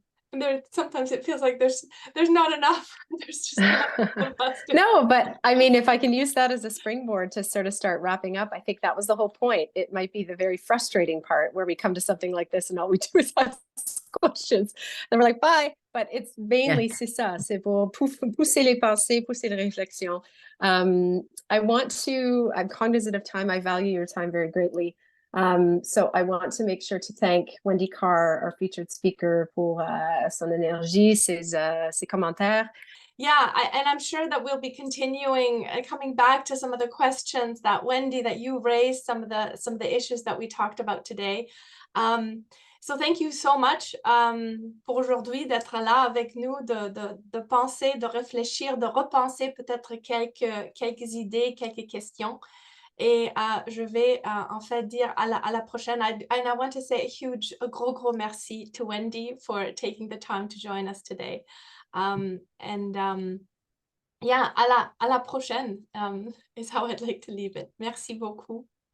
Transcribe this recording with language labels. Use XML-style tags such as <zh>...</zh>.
<en>And there sometimes it feels like there's not enough. There's just not enough. No, but I mean, if I can use that as a springboard to sort of start wrapping up, I think that was the whole point. It might be the very frustrating part where we come to something like this and all we do is ask questions. And we're like, bye. But it's mainly,</en> <fr>c'est ça, c'est pour pousser les pensées, pousser les réflexions.</fr> <en>I'm cognizant of time. I value your time very greatly. So I want to make sure to thank Wendy Carr, our featured speaker,</en> <fr>pour son énergie, ses commentaires.</fr> <en>Yeah, and I'm sure that we'll be continuing coming back to some of the questions that Wendy, that you raised, some of the issues that we talked about today. So thank you so much</en> <fr>pour aujourd'hui d'être là avec nous, de penser, de réfléchir, de repenser peut-être quelques idées, quelques questions. Et je vais en fait dire à la prochaine.</fr> <en>And I want to say a</en> <fr>gros merci</fr> <en>to Wendy for taking the time to join us today. Yeah,</en> <fr>à la prochaine</fr> <en>is how I'd like to leave it.</en> <fr>Merci beaucoup.</fr>